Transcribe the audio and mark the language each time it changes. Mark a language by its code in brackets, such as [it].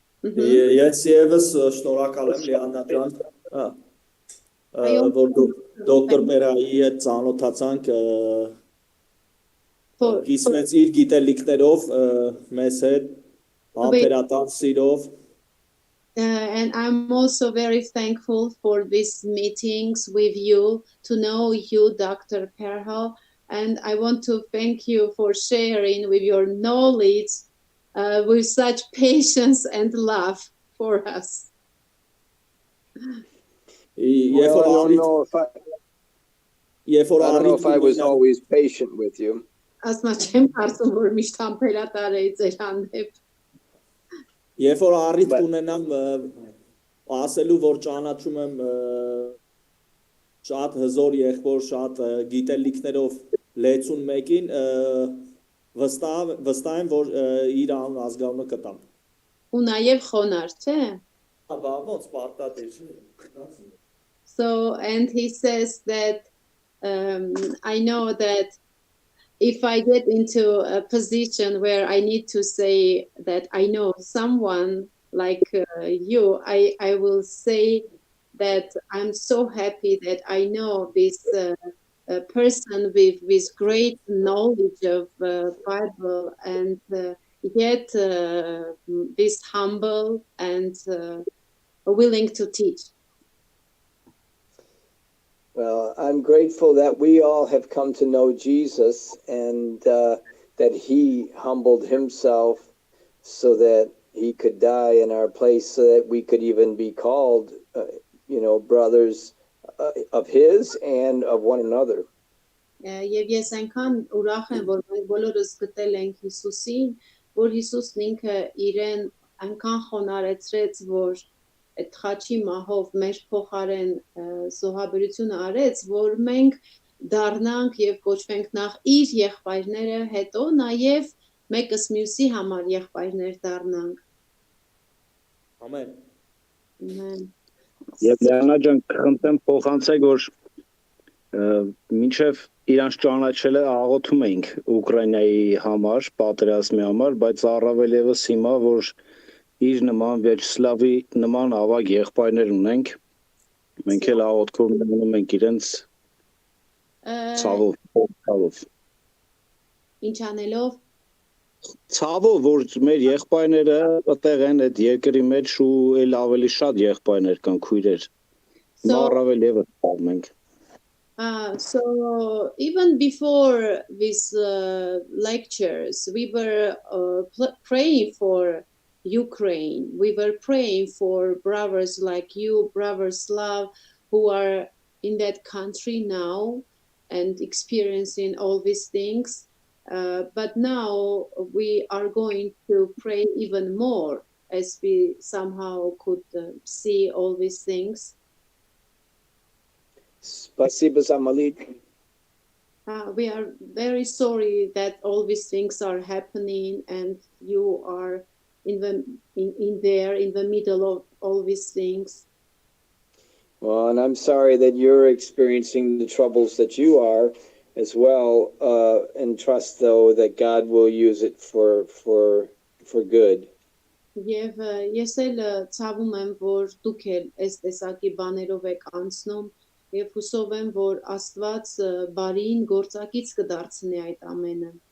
[hy] Ես եւս շնորհակալ եմ Լիաննա ջան, որ դոկտոր Պերայի հետ ծանոթացանք, կիսվեց իր գիտելիքներով մեզ հետ, համբերատար սիրով. [en] And I'm also very thankful for these meetings with you, to know you, Dr. Perho. And I want to thank you for sharing with your knowledge with such patience and love for us. Well, I don't know if I was always patient with you. As much as possible, [hy] միշտ համբերատար էի ձեր հանդեպ. Երբ որ առիթ կունենամ ասելու, որ ճանաչում եմ շատ հզոր եղբոր, շատ գիտելիքներով լեցուն մեկին, վստահ եմ, որ իր անուն ազգանունը կտամ։ Ու նաև խոնար, չէ՞։ Ոնց պարտադիր։ [en] So, and he says that I know that if I get into a position where I need to say that I know someone like you, I will say that I'm so happy that I know this person with great knowledge of Bible, and yet this humble and willing to teach. Well, I'm grateful that we all have come to know Jesus, and that he humbled himself so that he could die in our place so that we could even be called, brothers of his and of one another. [hy] Եվ ես այնքան ուրախ եմ, որ մենք բոլորս գտել ենք Հիսուսին, որ Հիսուսն ինքը իրեն այնքան խոնարեցրեց, որ այդ խաչի մահով մեր փոխարեն զոհաբերությունը արեց, որ մենք դառնանք եւ կոչվենք նախ իր եղբայրները, հետո նաեւ մեկս մյուսի համար եղբայրներ դառնանք։ Ամեն։ [en] Amen. [hy] Եվ Լեանա ջան, խնդրեմ փոխանցեք, որ մինչև իրանց ճանաչելը աղոթում էինք Ուկրաինայի համար, պատերազմի համար, բայց առավել եւս հիմա, որ իր նման Վեչսլավի նման ավագ եղբայրներ ունենք, մենք էլ աղոթքով մնում ենք իրենց ցավով։ Ինչ անելով Ցավով, որ մեր եղբայրները այդտեղ են այդ երկրի մեջ ու էլ ավելի շատ եղբայրներ կան քույրեր։ Հիմա առավել եւս ցավում ենք։ [en] So even before these lectures, we were praying for Ukraine. We were praying for brothers like you, Brother Slav, who are in that country now and experiencing all these things. But now we are going to pray even more as we somehow could see all these things. [ru] Спасибо за молитву. [en] We are very sorry that all these things are happening and you are in the middle of all these things. Well, and I'm sorry that you're experiencing the troubles that you are as well, and trust though that God will use it for good. [hy] Եվ ես էլ ցավում եմ, որ դուք էլ այս տեսակի բաներով եք անցնում, եւ հուսով եմ, որ Աստված բարին գործակից կդարձնի այդ ամենը։